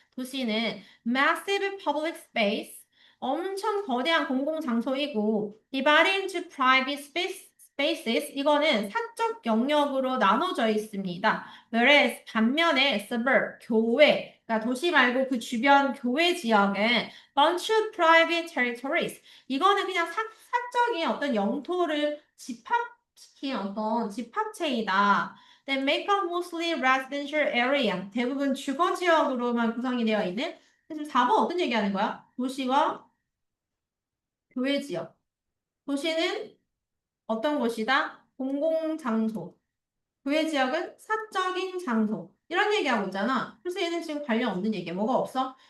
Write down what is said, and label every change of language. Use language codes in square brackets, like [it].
[ko] 도시는 [en] massive public space, [ko] 엄청 거대한 공공장소이고 [en] divided into private spaces, [ko] 이거는 사적 영역으로 나눠져 있습니다. [en] whereas [ko] 반면에 [en] suburb, [ko] 교외, 그러니까 도시 말고 그 주변 교외 지역은 [en] bunch of private territories, [ko] 이거는 그냥 사적인 어떤 영토를 집합시킨 어떤 집합체이다. [en] That make up mostly residential area. [ko] 대부분 주거 지역으로만 구성이 되어 있는. 그래서 4번 어떤 얘기하는 거야? 도시와 교외 지역. 도시는 어떤 곳이다? 공공장소. 교외 지역은 사적인 장소. 이런 얘기하고 있잖아. 그래서 얘는 지금 관련 없는 얘기야. 뭐가 없어?